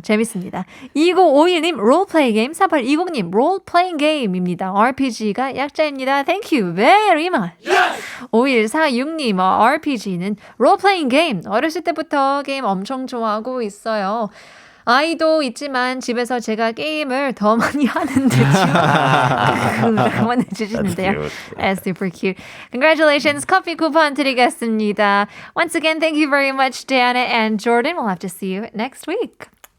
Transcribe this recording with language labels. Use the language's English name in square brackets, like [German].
[Korean] 재밌습니다. 2951님 role-playing game 4820님 role-playing game입니다. RPG가 약자입니다. [English] Thank you very much. Yes! [Korean] 5146님 RPG는 role-playing game. 어렸을 때부터 게임 엄청 좋아하고 있어요. 아이도 있지만 집에서 제가 게임을 더 많이 하는데 보내주시는데요. [English] That's super cute. Congratulations. [Korean] 커피 쿠폰 드리겠습니다. [English] Once again, thank you very much, Diana and Jordan. We'll have to see you next week.